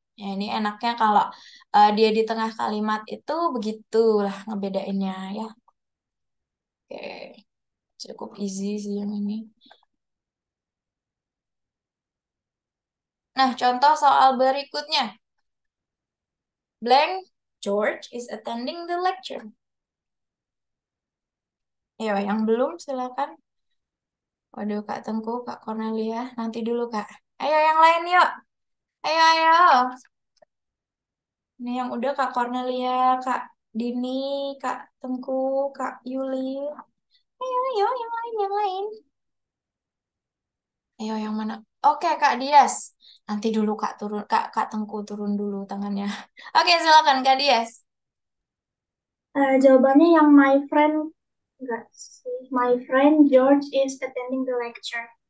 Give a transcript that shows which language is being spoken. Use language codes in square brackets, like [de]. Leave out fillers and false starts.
[id] Ya, ini enaknya kalau dia di tengah kalimat itu begitulah ngebedainnya ya. Oke, cukup easy sih yang ini. Nah, contoh soal berikutnya. [en] Blank, George is attending the lecture. [id] Ayo, yang belum silakan. Waduh, Kak Tengku, Kak Cornelia, nanti dulu Kak. Ayo yang lain yuk. Ayo, ayo. Ini yang udah Kak Cornelia, Kak Dini, Kak Tengku, Kak Yuli. Ayo, ayo, yang lain, yang lain. Ayo, yang mana? Oke, Kak Dias. Nanti dulu Kak turun, Kak Tengku turun dulu tangannya. Oke, silakan Kak Dias. Jawabannya yang [en] my friend [id] enggak sih. [en] My friend George is attending the lecture.